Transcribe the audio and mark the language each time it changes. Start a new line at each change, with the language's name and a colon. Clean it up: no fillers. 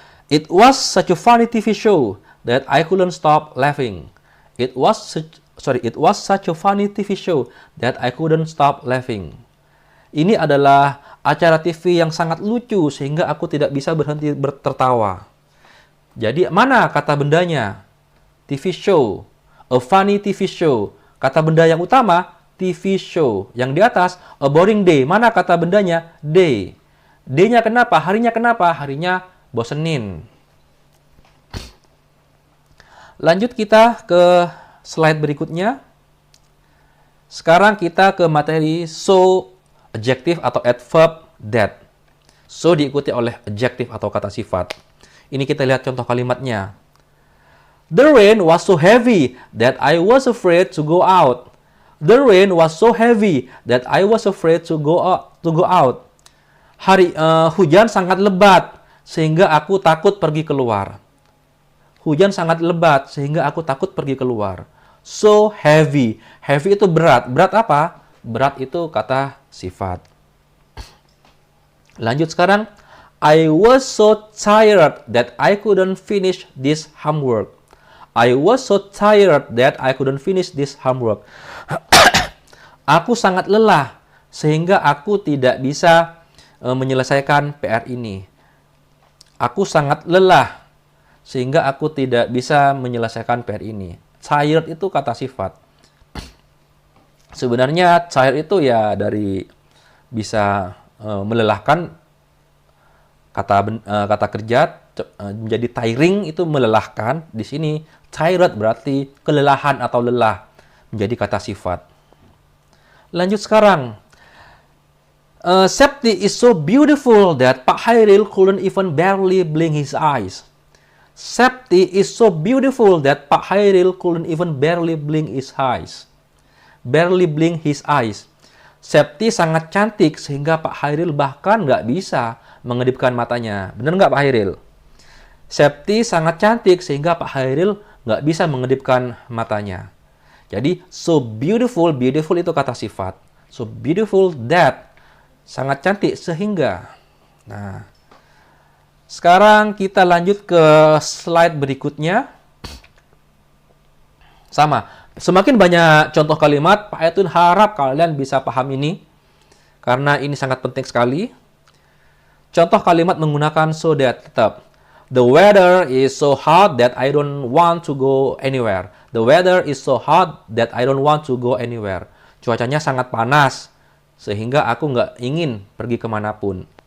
English: It was such a funny TV show that I couldn't stop laughing. It was such a funny TV show that I couldn't stop laughing.
Indonesian: Ini adalah acara TV yang sangat lucu sehingga aku tidak bisa berhenti tertawa. Jadi mana kata bendanya? TV show.
English: A funny TV show.
Indonesian: Kata benda yang utama, TV show. Yang di atas,
English: a boring day.
Indonesian: Mana kata bendanya? Day. Day-nya kenapa? Harinya kenapa? Harinya bosenin. Lanjut kita ke slide berikutnya. Sekarang kita ke materi so, adjective atau adverb that. So diikuti oleh adjective atau kata sifat. Ini kita lihat contoh kalimatnya.
English: The rain was so heavy that I was afraid to go out. The rain was so heavy that I was afraid to go out.
Indonesian: Hujan sangat lebat sehingga aku takut pergi keluar. Hujan sangat lebat sehingga aku takut pergi keluar.
English: So heavy.
Indonesian: Heavy itu berat. Berat apa? Berat itu kata sifat. Lanjut sekarang.
English: I was so tired that I couldn't finish this homework. I was so tired that I couldn't finish this homework.
Indonesian: Aku sangat lelah sehingga aku tidak bisa menyelesaikan PR ini. Aku sangat lelah sehingga aku tidak bisa menyelesaikan PR ini. Tired itu kata sifat. Sebenarnya tired itu ya dari bisa melelahkan, kata kerja menjadi tiring itu melelahkan. Di sini tired berarti kelelahan atau lelah, menjadi kata sifat. Lanjut sekarang.
English: Septi is so beautiful that Pak Hairil couldn't even barely blink his eyes. Septi is so beautiful that Pak Hairil couldn't even barely blink his eyes. Barely blink his eyes.
Indonesian: Septi sangat cantik sehingga Pak Hairil bahkan nggak bisa mengedipkan matanya. Benar nggak Pak Hairil? Septi sangat cantik sehingga Pak Hairil nggak bisa mengedipkan matanya. Jadi, so beautiful, beautiful itu kata sifat.
English: So beautiful that,
Indonesian: sangat cantik sehingga. Nah, sekarang kita lanjut ke slide berikutnya. Sama, semakin banyak contoh kalimat, Pak Edwin harap kalian bisa paham ini. Karena ini sangat penting sekali. Contoh kalimat menggunakan so that tetap.
English: The weather is so hot that I don't want to go anywhere. The weather is so hot that I don't want to go anywhere.
Indonesian: Cuacanya sangat panas, sehingga aku nggak ingin pergi kemanapun.